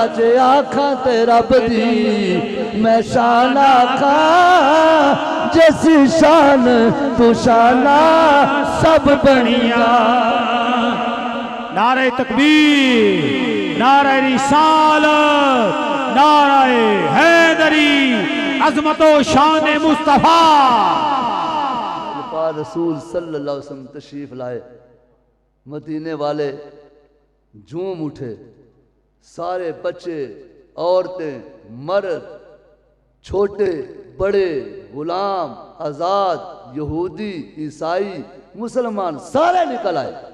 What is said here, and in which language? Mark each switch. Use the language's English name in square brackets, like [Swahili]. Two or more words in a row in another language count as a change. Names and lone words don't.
[Punjabi] सच आखा ते रब दी मैं शाना खा, जैसी शान तू शाना सब बनिया। [Urdu] نعرۂ تکبیر، نعرۂ رسالت، نعرۂ حیدری، عظمت و شان مصطفیٰ. रसूल [Arabic] صلى الله عليه وسلم [Urdu] تشریف لائے، مدینے والے جھوم اٹھے، سارے بچے، عورتیں، مرد، چھوٹے بڑے، غلام، آزاد، یہودی، عیسائی، مسلمان سارے نکل آئے.